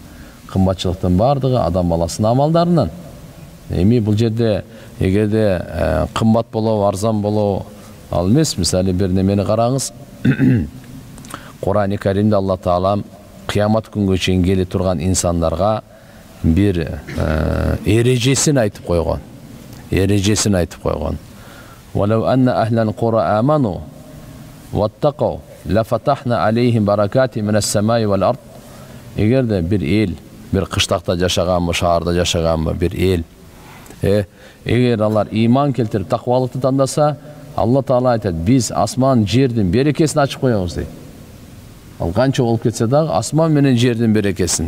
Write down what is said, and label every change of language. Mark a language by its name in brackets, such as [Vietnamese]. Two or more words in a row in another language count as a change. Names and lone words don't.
[Kyrgyz] Кымбатчылыктын бардыгы адам баласынын амалдарынан. Эми бул жерде эгерде кымбат болобу, арзан болобу ал эмес. Мисалы бир немени караңыз. Кур'ан-ы Каримде Алла Таалам кыямат күнгө чейин келе турган инсандарга бир эрежесин айтып койгон. Эрежесин айтып койгон. [Arabic] ولو أن أهل القرى آمنوا واتقوا لفتحنا عليهم بركات من السماء والأرض. [Kyrgyz] Эгерде бир эл, бир кыштакта жашаганбы, шаарда жашаганбы бир эл, эгер алар иман келтирип таквалыкты тандаса, Алла Таала айтат, биз асман жердин берекесин ачып коебуз дейт. Ал канча болуп кетсе дагы асман менен жердин берекесин.